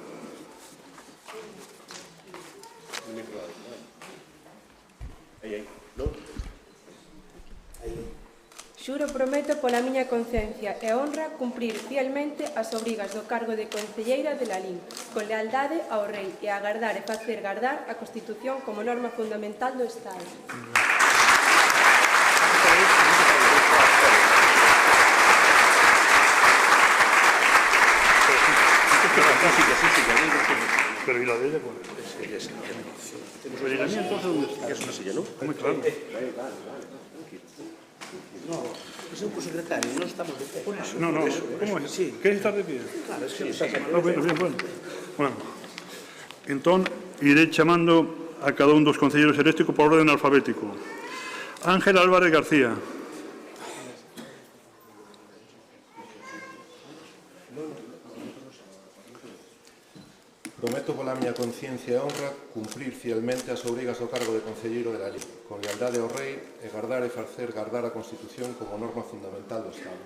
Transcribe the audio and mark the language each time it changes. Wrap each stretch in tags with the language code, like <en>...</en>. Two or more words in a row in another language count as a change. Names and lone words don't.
<gl>Xuro prometo pola miña conciencia e honra cumprir fielmente as obrigas do cargo de concelleira de Lalín, con lealdade ao Rei e agardar e facer gardar a Constitución como norma fundamental do Estado.</gl> <es>Pero ¿y la de ella cuál es? Pues la mía entonces ¿dónde está? Es una silla, ¿no? Muy claro. No, es un secretario, no estamos de pie. No, ¿cómo es? Sí. ¿Queréis estar de pie? Claro, es que está Bueno.</es> <gl>Entón, iré chamando a cada un dos concelleiros eléctricos por orden alfabético. Ángel Álvarez García. Prometo pola miña conciencia e honra cumprir fielmente as obrigas do cargo de concelleiro de Lalín, con lealdade ao Rei e gardar e facer gardar a Constitución como norma fundamental do Estado.</gl>